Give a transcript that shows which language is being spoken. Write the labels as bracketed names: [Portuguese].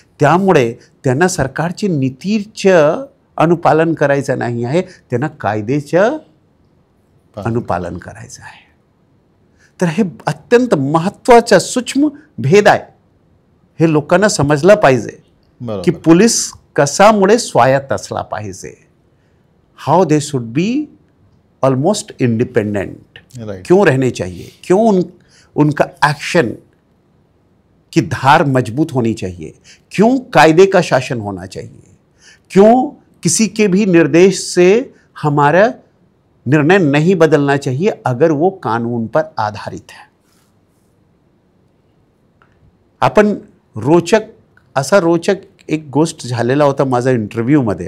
[Marathi] त्यामुळे त्यांना सरकारची नीतीचं अनुपालन करायचं नाही आहे, त्यांना कायद्याचं अनुपालन करायचं आहे. तर हे अत्यंत महत्त्वाचा सूक्ष्म भेद आहे. हे लोकांना समजलं पाहिजे की पोलीस कशामुळे स्वायत्त असला पाहिजे. [English] how they should be almost independent, [Hindi] क्यों रहने चाहिए, क्यों उनका एक्शन की धार मजबूत होनी चाहिए, क्यों कायदे का शासन होना चाहिए, क्यों किसी के भी निर्देश से हमारा निर्णय नहीं बदलना चाहिए अगर वो कानून पर आधारित है. [Marathi] आपण रोचक एक गोष्ट झालेला होता माझा इंटरव्ह्यूमध्ये.